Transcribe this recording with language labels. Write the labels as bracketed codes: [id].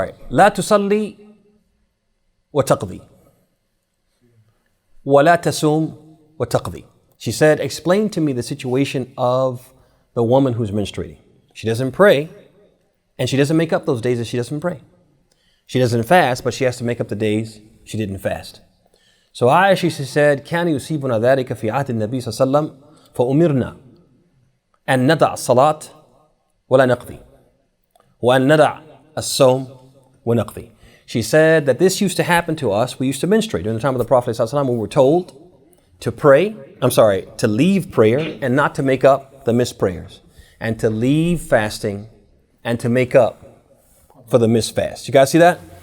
[ar] لا تصلي وتقضي ولا تصوم وتقضي. [en] She said, explain to me the situation of the woman who's menstruating. She doesn't pray, and she doesn't make up those days that she doesn't pray. She doesn't fast, but she has to make up the days she didn't fast. So Aisha, she said, [ar] كان يصيبنا ذلك في عهد النبي صلى الله عليه وسلم فأمرنا أن ندع الصلاة ولا نقضي وأن ندع الصوم ونقضي. [en] She said that this used to happen to us. We used to menstruate during the time of the Prophet ﷺ. We were told to leave prayer and not to make up the missed prayers, and to leave fasting and to make up for the missed fast. You guys see that?